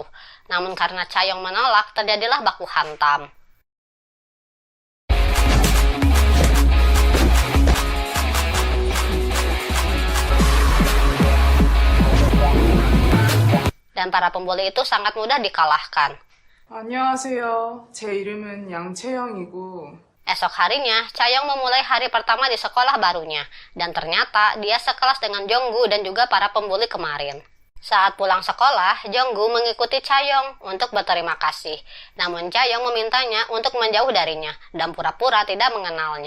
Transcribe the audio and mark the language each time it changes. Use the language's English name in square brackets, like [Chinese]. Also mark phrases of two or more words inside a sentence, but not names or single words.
[Indonesian] Namun karena Chayong menolak, terjadilah baku hantam. Dan para pembuli itu sangat mudah dikalahkan. [Korean] 안녕하세요. 제 이름은 양채영이고 [Indonesian] Esok harinya, Chayong memulai hari pertama di sekolah barunya, dan ternyata dia sekelas dengan Jonggu dan juga para pembuli kemarin. Saat pulang sekolah, Jonggu mengikuti Chayong untuk berterima kasih, namun Chayong memintanya untuk menjauh darinya dan pura-pura tidak mengenalnya.